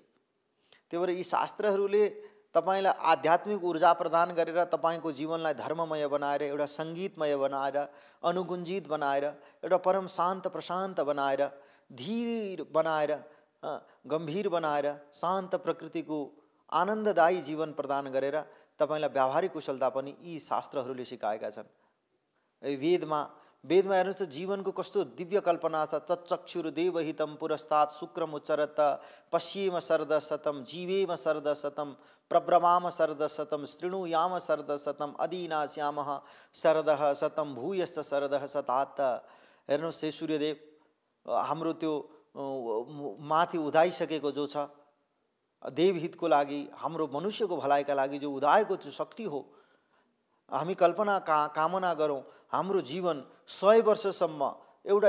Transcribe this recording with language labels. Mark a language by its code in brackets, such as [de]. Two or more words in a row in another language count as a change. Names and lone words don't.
[ne] त्यही भएर यी शास्त्रहरूले तपाईँलाई आध्यात्मिक ऊर्जा प्रदान गरेर तपाईँको जीवनलाई धर्ममय बनाएर, एउटा सङ्गीतमय बनाएर, अनुगुञ्जित बनाएर, एउटा परम शान्त प्रशान्त बनाएर, धीर बनाएर, गम्भीर बनाएर, शान्त प्रकृतिको आनन्ददायी जीवन प्रदान गरेर तपाईँलाई व्यावहारिक कुशलता पनि यी शास्त्रहरूले सिकाएका छन्। वेदमा हेर्नुहोस् त जीवनको कस्तो दिव्य कल्पना छ। [sa] चक्षुर्देवहितं पुरस्तात् शुक्रमुच्चरत पश्येम शरदशतं जीवेम शरदशतं प्रब्रवाम शरदशतं शृणुयाम शरदशतं अदीनास्यामः शरदः शतं भूयश्च शरदः शतात्। [ne] हेर्नुहोस् हे सूर्यदेव, हाम्रो त्यो माथि उदाइसकेको जो छ देवहितको लागि, हाम्रो मनुष्यको भलाइका लागि जो उदाएको त्यो शक्ति हो, हामी कल्पना कामना गरौँ हाम्रो जीवन 100 वर्षसम्म एउटा